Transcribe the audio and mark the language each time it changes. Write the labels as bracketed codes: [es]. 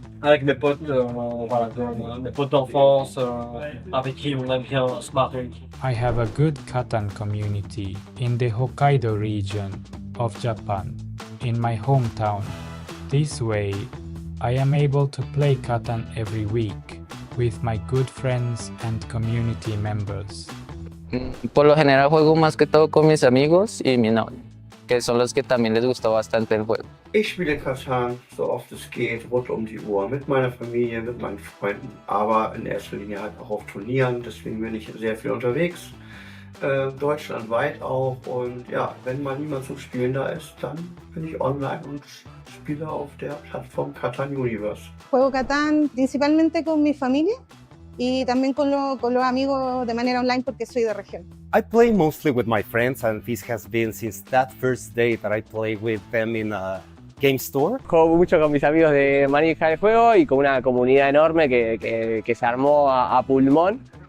[fr] Avec mes potes, voilà, mes potes d'enfance, avec qui on aime bien se marrer. [en] I have a good Catan community in the Hokkaido region of Japan, in my hometown. This way, I am able to play Catan every week with my good friends and community members. [es] Por lo general juego más que todo con mis amigos y mi novia, que son los que también les gustó bastante el juego. [de] Ich spiele Catan so oft es geht, rund um die Uhr, mit meiner Familie, mit meinen Freunden, aber in erster Linie halt auch auf Turnieren, deswegen bin ich sehr viel unterwegs, deutschlandweit auch, und ja, wenn mal niemand zum Spielen da ist, dann bin ich online und spiele auf der Plattform Catan Universe. [es] Juego Catán principalmente con mi familia y también con los amigos de manera online porque soy de región. [en] I play mostly with my friends, and this has been since that first day that I played with them in a game store. [es] Juego mucho con mis amigos de manija de juego y con una comunidad enorme que se armó a pulmón.